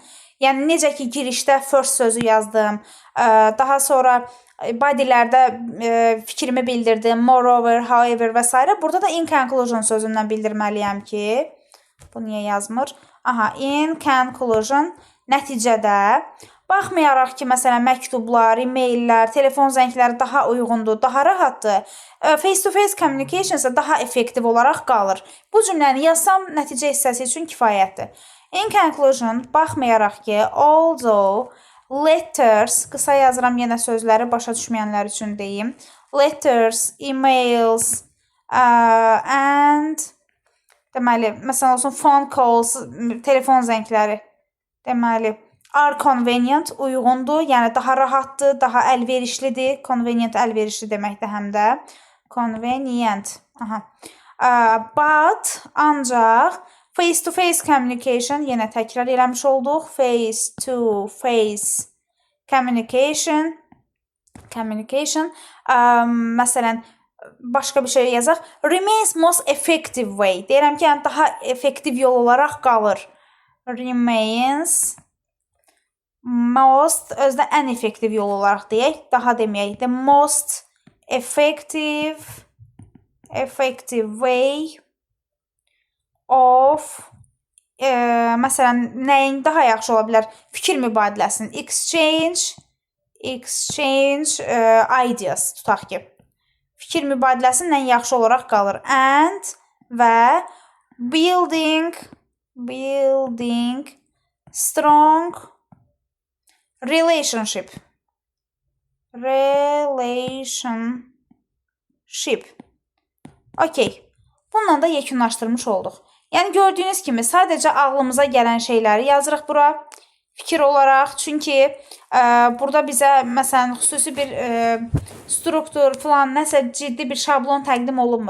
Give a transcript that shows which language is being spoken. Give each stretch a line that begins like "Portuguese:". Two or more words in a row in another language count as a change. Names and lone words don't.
Azerbaijani: Yəni, necə ki, girişdə first sözü yazdım. Daha sonra bodylərdə fikrimi bildirdim.
English: Moreover, however və s.
Azerbaijani: Burada da
English: in conclusion
Azerbaijani: sözündən bildirməliyəm ki, bu niyə yazmır? Aha,
English: in conclusion,
Azerbaijani: nəticədə, baxmayaraq ki, məsələn, məktublar, e-maillər, telefon zəngləri daha uyğundur, daha rahatdır.
English: Face-to-face communication
Azerbaijani: isə daha effektiv olaraq qalır. Bu cümləni yazsam, nəticə hissəsi üçün kifayətdir.
English: In conclusion,
Azerbaijani: baxmayaraq ki,
English: although letters,
Azerbaijani: qısa yazıram yenə sözləri başa düşməyənlər üçün deyim.
English: Letters, emails, and,
Azerbaijani: deməli, məsələn olsun,
English: phone calls,
Azerbaijani: telefon zəngləri, deməli,
English: are convenient,
Azerbaijani: uyğundur, yəni daha rahatdır, daha əlverişlidir. Convenient, əlverişli deməkdir həm də.
English: Convenient. Aha. But, ancaq, face-to-face communication,
Azerbaijani: yenə təkrar eləmiş olduq.
English: Face-to-face communication.
Azerbaijani: Məsələn, başqa bir şey yazaq.
English: Remains most effective way.
Azerbaijani: Deyirəm ki, yəni daha effektiv yol olaraq qalır.
English: Remains most,
Azerbaijani: özdə ən effektiv yol olaraq deyək, daha deməyək.
English: The most effective way of,
Azerbaijani: məsələn, nəyin daha yaxşı ola bilər? Fikir mübadiləsinin.
English: Exchange ideas,
Azerbaijani: tutaq ki. Fikir mübadiləsinin ən yaxşı olaraq qalır.
English: And və building strong relationship.
Azerbaijani: Okey. Bununla da yekunlaşdırmış olduq. Yəni, gördüyünüz kimi, sadəcə ağlımıza gələn şeyləri yazırıq bura fikir olaraq. Çünki burada bizə, məsələn, xüsusi bir struktur falan, nəsə ciddi bir şablon təqdim olunmur.